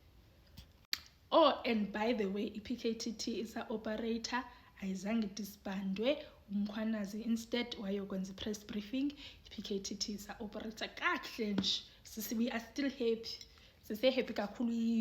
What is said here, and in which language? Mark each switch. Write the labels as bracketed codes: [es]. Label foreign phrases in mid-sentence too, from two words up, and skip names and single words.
[en] and by the way [xh] i-PKTT isa-operator ayizange disbandwe umkhwanazi instead wayokwenza i-press briefing i-PKTT isa-operator kakuhle nje [en] we are still happy [xh] sise-happy kakhulu